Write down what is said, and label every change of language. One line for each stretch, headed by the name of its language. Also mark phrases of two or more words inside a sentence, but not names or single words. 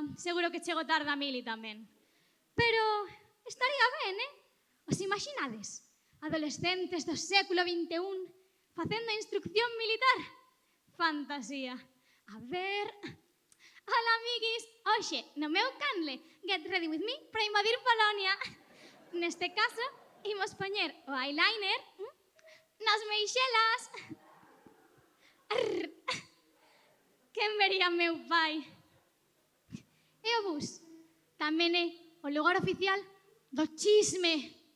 Galician: Seguro que chego tarde a mili tamén. Pero estaría ben, Os imaginades? Adolescentes do século XXI facendo instrucción militar. Fantasía. A ver...
Spanish: Hola, amiguis.
Galician: Oxe, no meu canle,
English: get ready with me
Galician: para invadir Polonia. Neste caso, imos poñer o eyeliner nas meixelas. Quen vería meu pai? E o bus tamén é o lugar oficial do chisme.